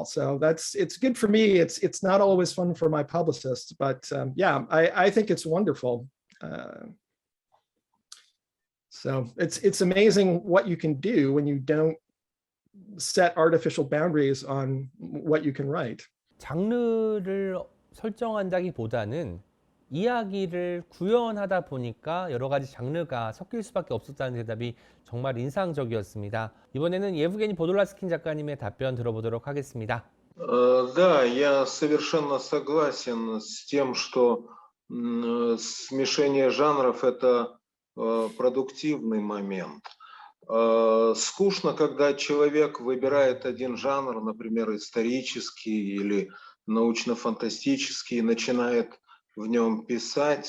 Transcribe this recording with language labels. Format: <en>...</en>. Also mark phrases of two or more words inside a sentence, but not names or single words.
<en>So it's good for me. It's not always fun for my publicists, but yeah, I think it's wonderful. So it's amazing what you can do when you don't set artificial boundaries on what you can write.</en> <ko>장르를 설정한다기보다는 이야기를 구현하다 보니까 여러 가지 장르가 섞일 수밖에 없었다는 대답이 정말 인상적이었습니다. 이번에는 예브게니 보돌라스킨 작가님의 답변 들어보도록 하겠습니다.</ko> <ru>Да, я совершенно согласен с тем, что смешение жанров – это продуктивный момент. Скучно, когда человек выбирает один жанр, например, исторический или научно-фантастический, и начинает в нем писать.</ru>